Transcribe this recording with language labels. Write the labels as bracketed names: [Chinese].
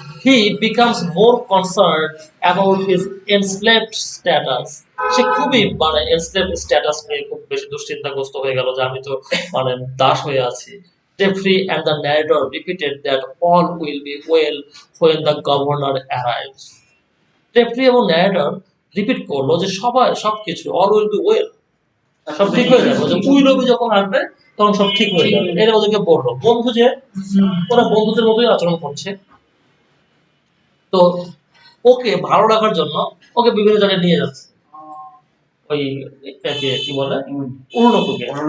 [English] He becomes more concerned about his enslaved status. [Bangla] সে খুবই মানে [English] enslaved status [Bangla] নিয়ে খুব বেশি দুশ্চিন্তাগ্রস্ত হয়ে গেল যে আমি তো মানে দাস হয়ে আছি। [English] Jeffrey and the narrator repeated that all will be well when the governor arrives. [Bangla] Jeffrey এবং narrator রিপিট করলো যে সবাই সবকিছু [English] all will be well, [Bangla] সব ঠিক হয়ে যাবে, যে উইলবি যখন আসবে তখন সব ঠিক হয়ে যাবে, এটা ওদেরকে বললো। বন্ধু যে ওরা বন্ধুদের মতোই আচরণ করছে। তো ওকে ভালো রাখার জন্য ওকে বিভিন্ন জায়গায় নিয়ে যাচ্ছে, ওই এটাকে কি বলে, অরুণকুকে।